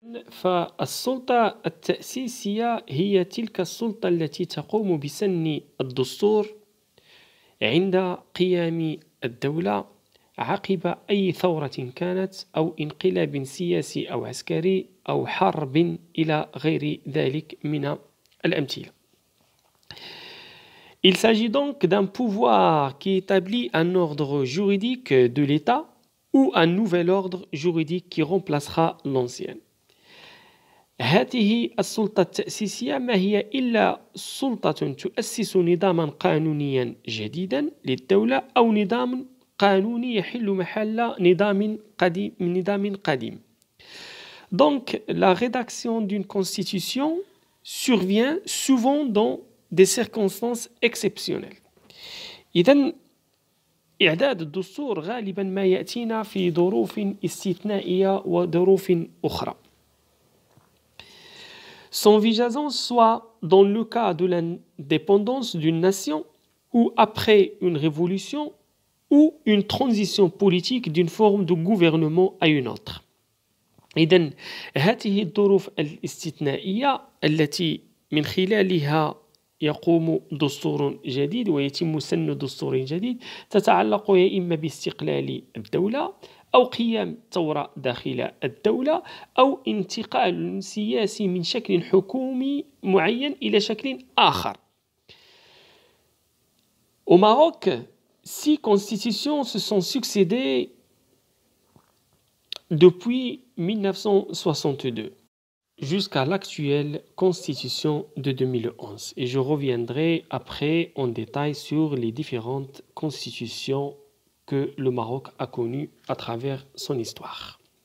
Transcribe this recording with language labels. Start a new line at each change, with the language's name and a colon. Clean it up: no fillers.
Arabic: فالسلطة التأسيسية هي تلك السلطة التي تقوم بسن الدستور عند قيام الدولة عقب أي ثورة كانت أو انقلاب سياسي أو عسكري أو حرب إلى غير ذلك من الأمثلة.
French: Il s'agit donc d'un pouvoir qui établit un ordre juridique de l'État ou un nouvel ordre juridique qui remplacera l'ancien.
Arabic: هذه السلطة التأسيسية ما هي إلا سلطة تؤسس نظاما قانونيا جديدا للدولة أو نظام قانوني يحل محل نظام قديم.
French: Donc, la rédaction d'une constitution survient souvent dans des circonstances exceptionnelles.
Arabic: إذن إعداد الدستور غالبا ما يأتينا في ظروف استثنائية وظروف أخرى.
French: S'envisageant soit dans le cas de l'indépendance d'une nation ou après une révolution ou une transition politique d'une forme de gouvernement à une autre.
Arabic: إذن هذه الظروف الاستثنائية التي من خلالها يقوم دستور جديد ويتم سن دستور جديد تتعلق يا إما باستقلال الدولة أو قيام ثورة داخل الدولة أو انتقال سياسي من شكل حكومي معين إلى شكل آخر.
French: Au Maroc, 6 constitutions se sont succédées depuis 1962 jusqu'à l'actuelle constitution de 2011. Et je reviendrai après en détail sur les différentes constitutions que le Maroc a connues à travers son histoire.